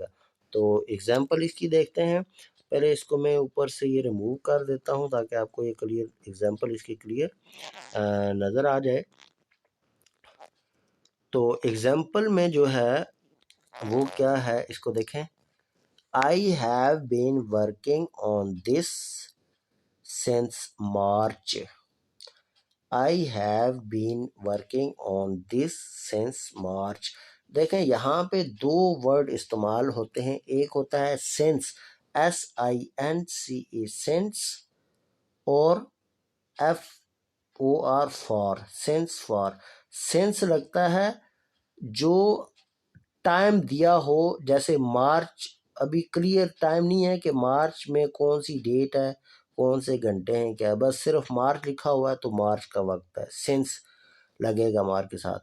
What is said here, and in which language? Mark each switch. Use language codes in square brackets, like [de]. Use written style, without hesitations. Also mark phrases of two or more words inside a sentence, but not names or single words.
[hi] तो एग्जाम्पल इसकी देखते हैं। पहले इसको मैं ऊपर से ये रिमूव कर देता हूँ ताकि आपको ये [en] clear example [hi] इसकी क्लियर नज़र आ जाए। तो एग्जाम्पल में जो है वो क्या है, इसको देखें। [en] I have been working on this since March. I have been working on this since March. [hi] देखें यहाँ पे दो वर्ड इस्तेमाल होते हैं, एक होता है [en] since SINCE since [hi] और [en] FOR for since [hi] लगता है जो टाइम दिया हो, जैसे मार्च अभी [en] clear time [hi] नहीं है कि मार्च में कौन सी डेट है, कौन से घंटे हैं, क्या बस सिर्फ मार्च लिखा हुआ है तो मार्च का वक्त है, सिंस लगेगा मार्च के साथ।